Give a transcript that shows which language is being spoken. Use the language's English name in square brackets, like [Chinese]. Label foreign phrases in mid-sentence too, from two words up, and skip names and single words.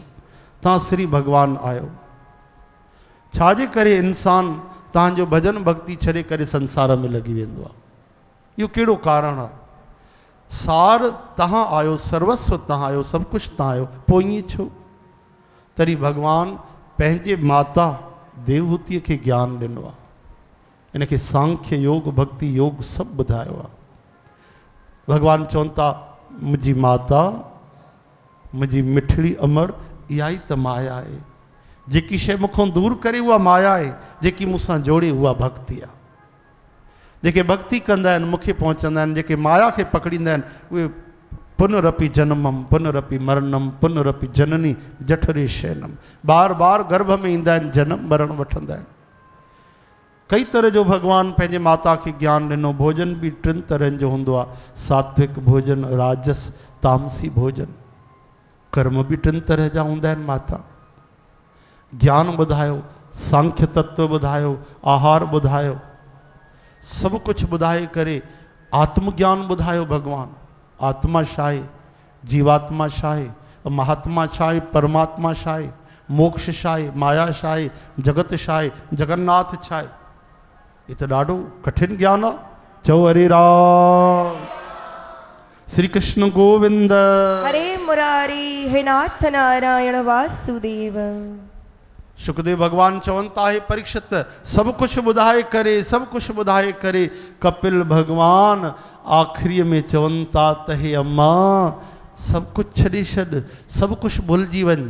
[Sindhi] तव्हां श्री भगवान आहियो, छाजे करे इंसान तव्हांजो भजन भक्ति छॾे करे संसार में लॻी वेंदो आहे? इहो कहिड़ो कारण आहे? सार तव्हां आहियो, सर्वस्व तव्हां आहियो, सभु कुझु तव्हां आहियो, पोइ ईअं छो? तॾहिं भगवान पंहिंजे माता देवहूतीअ खे ज्ञान ॾिनो आहे। इनखे सांख्य योग, भक्ति योग सभु ॿुधायो आहे। भगवान चवनि था मुंहिंजी माता, मुंहिंजी मिठड़ी अमर, इहा ई त माया आहे। जेकी शइ मूंखां दूर करे उहा माया आहे, जेकी मूंसां जोड़े उहा भक्ति आहे। जेके भक्ति कंदा आहिनि मूंखे पहुचंदा आहिनि, जेके माया खे पकड़ींदा आहिनि उहे [Sanskrit] पुनरपि जनमम पुनरपि मरणम पुनरपि जननी जठरे शयनम, [Sindhi] बार बार गर्भ में ईंदा आहिनि, जनम मरण वठंदा आहिनि। कई तरह जो भगवान पंहिंजे माता खे ज्ञान ॾिनो। भोजन बि टिनि तरहनि जो हूंदो आहे, सात्विक भोजन, राजस, तामसी भोजन। कर्म बि टिनि तरह जा हूंदा आहिनि। माता ज्ञान ॿुधायो, सांख्य तत्व ॿुधायो, आहार ॿुधायो, सभु कुझु ॿुधाए करे आत्मज्ञान ॿुधायो। भगवान आत्मा छा आहे, जीवात्मा छा आहे, महात्मा छा आहे, परमात्मा छा आहे, मोक्ष छा आहे, माया छा आहे, जगत छा आहे, जगन्नाथ छा आहे। [Hindi] ये तो [Sindhi] ॾाढो कठिन ज्ञान आहे। चओ हरे राम, श्री कृष्ण गोविंद। हरे मुरारी हे नाथ नारायण वासुदेव। सुखदेव भगवान चवनि था हे परीक्षित, सभु कुझु ॿुधाए करे, सभु कुझु ॿुधाए करे कपिल भगवान आख़िरीअ में चवनि था त हे अम्मा सभु कुझु छॾे छॾ, सभु कुझु भुलिजी वञ।